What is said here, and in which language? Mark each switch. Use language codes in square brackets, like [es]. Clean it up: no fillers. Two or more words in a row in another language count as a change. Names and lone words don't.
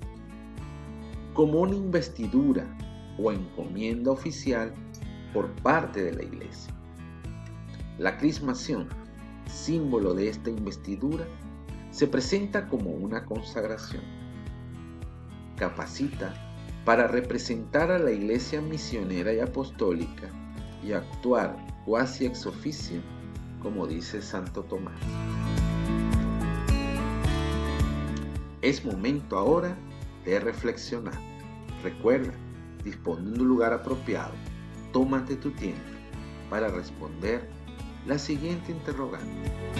[es] Como una investidura o encomienda oficial por parte de la Iglesia. La crismación, símbolo de esta investidura, se presenta como una consagración. Capacita para representar a la Iglesia misionera y apostólica y actuar [la] quasi ex officio, [es] como dice Santo Tomás. Es momento ahora de reflexionar. Recuerda, dispone de un lugar apropiado. Tómate tu tiempo para responder la siguiente interrogante.